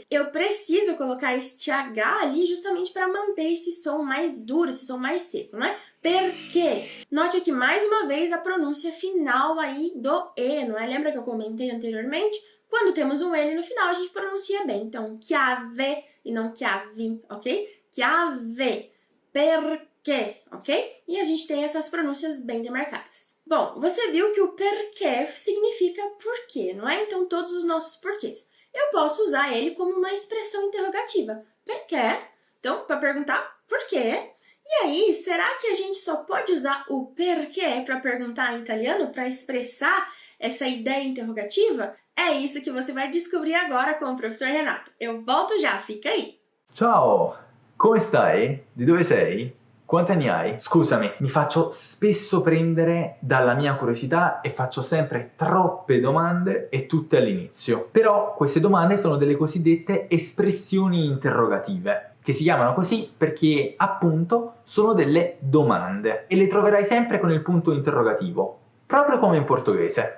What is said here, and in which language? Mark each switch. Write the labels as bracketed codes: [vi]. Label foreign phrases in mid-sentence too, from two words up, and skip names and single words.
[pt] Eu preciso colocar este H ali justamente para manter esse som mais duro, esse som mais seco, não é? Perché. Note aqui mais uma vez a pronúncia final aí do E, não é? Lembra que eu comentei anteriormente? Quando temos um N no final, a gente pronuncia bem. Então, chiave e não chiavi, ok? Chiave, perché, ok? E a gente tem essas pronúncias bem demarcadas. Bom, você viu que o perché significa porquê, não é? Então, todos os nossos porquês. Eu posso usar ele como uma expressão interrogativa. Perché? Então, para perguntar por quê? E aí, será que a gente só pode usar o perché para perguntar em italiano, para expressar essa ideia interrogativa? É isso que você vai descobrir agora com o professor Renato. Eu volto já, fica aí! [it] Ciao, come stai? Di dove sei? Quanti anni hai? Scusami, mi faccio spesso prendere dalla mia curiosità e faccio sempre troppe domande e tutte all'inizio. Però queste domande sono delle cosiddette espressioni interrogative, che si chiamano così perché appunto sono delle domande e le troverai sempre con il punto interrogativo, proprio come in portoghese.